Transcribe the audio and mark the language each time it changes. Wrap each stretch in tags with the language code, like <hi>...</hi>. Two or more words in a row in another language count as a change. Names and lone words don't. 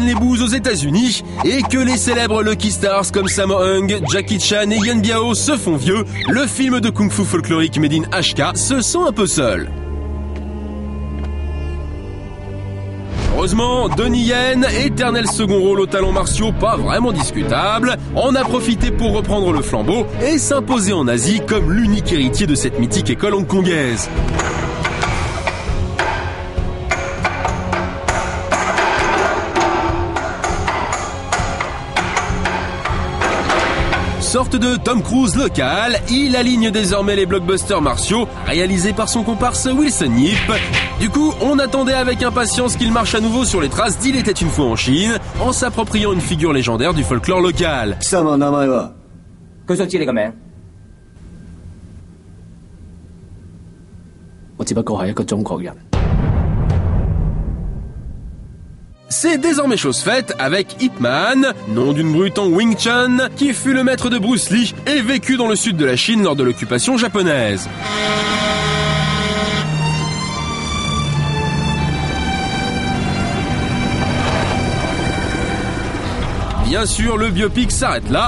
<fr>les bouses aux États-Unis et que les célèbres Lucky Stars comme Sammo Hung, Jackie Chan et Yuen Biao se font vieux, le film de kung-fu folklorique</fr> <en>made in HK</en> <fr>se sent un peu seul. Heureusement, Donnie Yen, éternel second rôle aux talents martiaux pas vraiment discutable, en a profité pour reprendre le flambeau et s'imposer en Asie comme l'unique héritier de cette mythique école hongkongaise. Sorte de Tom Cruise local, il aligne désormais les blockbusters martiaux réalisés par son comparse Wilson Yip. Du coup, on attendait avec impatience qu'il marche à nouveau sur les traces d'Il était une fois en Chine, en s'appropriant une figure légendaire du folklore local.</fr> <yue>佢想知你個名。我只不過係一個中國人。</yue> <fr>C'est désormais chose faite avec Ip Man, nom d'une brute en Wing Chun, qui fut le maître de Bruce Lee et vécut dans le sud de la Chine lors de l'occupation japonaise. Bien sûr, le biopic s'arrête là.</fr>